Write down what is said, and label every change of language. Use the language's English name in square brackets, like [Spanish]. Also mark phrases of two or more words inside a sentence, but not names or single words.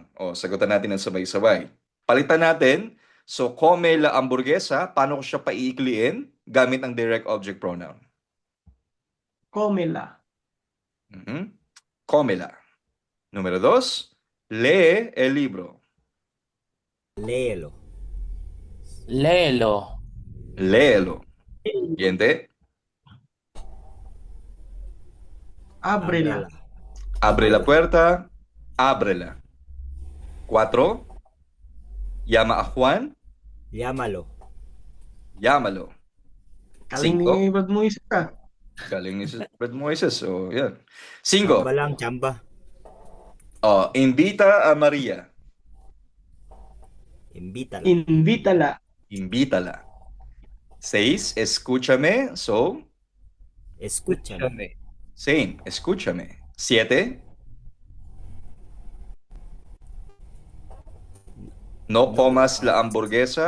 [Filipino] Sagutan natin ng sabay-sabay. Palitan natin. [Spanish] So, come la hamburguesa, [Filipino] paano ko siya paiikliin? Gamit ang [English] direct object pronoun. [Spanish] Cómela. Cómela. Número 2, lee el libro. Léelo. Léelo. Léelo. Siguiente. Ábrela. Abre la puerta. Ábrela. 4. Llama a Juan. Llámalo. Llámalo. [Filipino] Kaling ni Brad Moises ka. Galing ni Brad Moises. So, yan. 5. Chamba lang, chamba. [Spanish] Invita a Maria. invítala. Invítala. Invítala. 6, escúchame. So, Escúchame. same, escúchame. 7, no comas la hamburguesa.